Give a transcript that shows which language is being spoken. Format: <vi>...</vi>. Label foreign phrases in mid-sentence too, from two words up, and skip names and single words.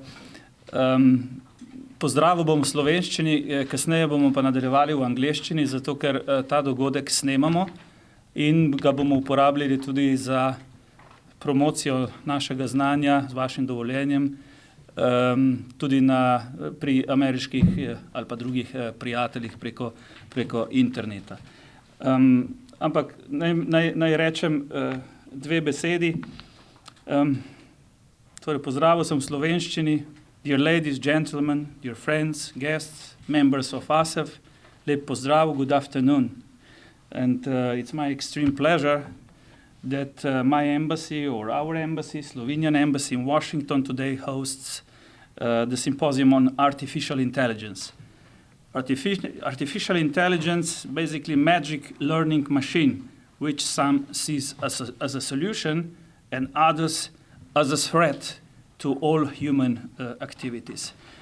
<sl>Pozdravil bom v slovenščini, kasneje bomo pa nadaljevali v angleščini, zato ker ta dogodek snemamo in ga bomo uporabljali tudi za promocijo našega znanja z vašim dovoljenjem, tudi pri ameriških ali pa drugih prijateljih preko interneta. Ampak naj rečem dve besedi. Torej, pozdravil sem v slovenščini.</sl> <en>Dear ladies, gentlemen, dear friends, guests, members of Asef,</en> <sl>lep pozdrav,</sl> <en>good afternoon. And it's my extreme pleasure that my embassy, or our embassy, Slovenian Embassy in Washington, today hosts the Symposium on Artificial Intelligence. Artificial intelligence, basically magic learning machine, which some sees as a solution and others as a threat to all human activities.</en>